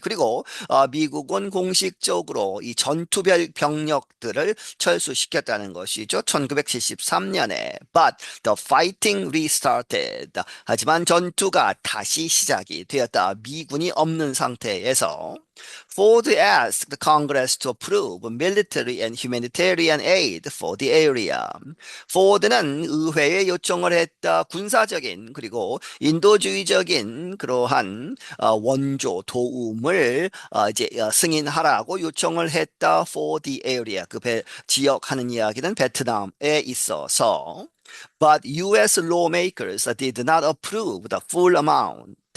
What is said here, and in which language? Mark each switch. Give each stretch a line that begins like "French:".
Korean: 그리고 미국은 공식적으로 이 전투별 병력들을 철수시켰다는 것이죠. 1973년에.
English: But the fighting restarted.
Korean: 하지만 전투가 다시 시작이 되었다. 미군이 없는 상태에서
English: Ford asked the Congress to approve military and humanitarian aid for the area.
Korean: 포드는 의회에 요청을 했다. 군사적인 그리고 인도주의적인 그러한 원조 도움을 이제 승인하라고 요청을 했다.
English: For the area,
Korean: 그 지역 하는 이야기는 베트남에 있어서.
English: But US lawmakers did not approve the full amount.